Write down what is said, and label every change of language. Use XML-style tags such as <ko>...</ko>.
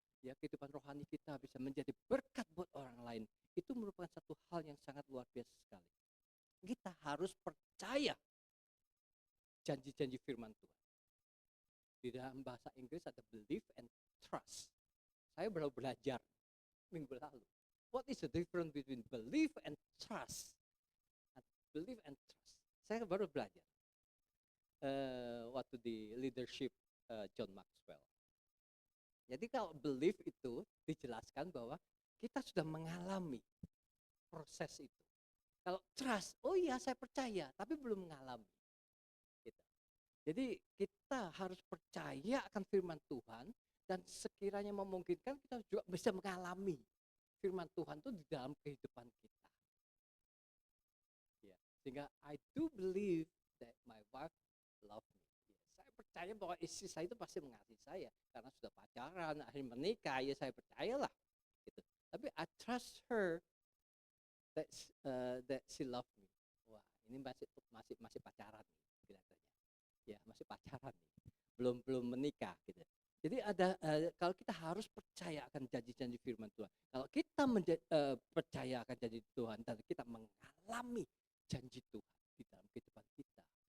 <id>Ya, kehidupan rohani kita bisa menjadi berkat buat orang lain. Itu merupakan satu hal yang sangat luar biasa sekali. Kita harus percaya janji-janji firman Tuhan. Di dalam bahasa Inggris ada believe and trust. Saya baru belajar minggu lalu.</id> <en>What is the difference between believe and trust? Believe and trust.</en> <id>Saya baru belajar. Waktu di leadership John Maxwell. Jadi kalau believe itu dijelaskan bahwa kita sudah mengalami proses itu. Kalau trust, oh iya saya percaya, tapi belum mengalami. Gitu. Jadi kita harus percaya akan firman Tuhan, dan sekiranya memungkinkan kita juga bisa mengalami firman Tuhan itu di dalam kehidupan kita. Ya, sehingga</id> <en>I do believe that my wife love me.</en> <id>Ya, saya percaya bahwa istri saya itu pasti mengasihi saya karena sudah pacaran, akhirnya menikah, ya saya percayalah. Gitu. Tapi</id> <en>I trust her that she love me.</en> <id>Wah, ini masih pacaran nih kelihatannya. Ya, masih pacaran nih. Belum menikah gitu. Jadi kalau kita harus percaya akan janji-janji firman Tuhan. Kalau kita percaya akan janji Tuhan dan kita mengalami janji Tuhan di dalam kehidupan kita.</id>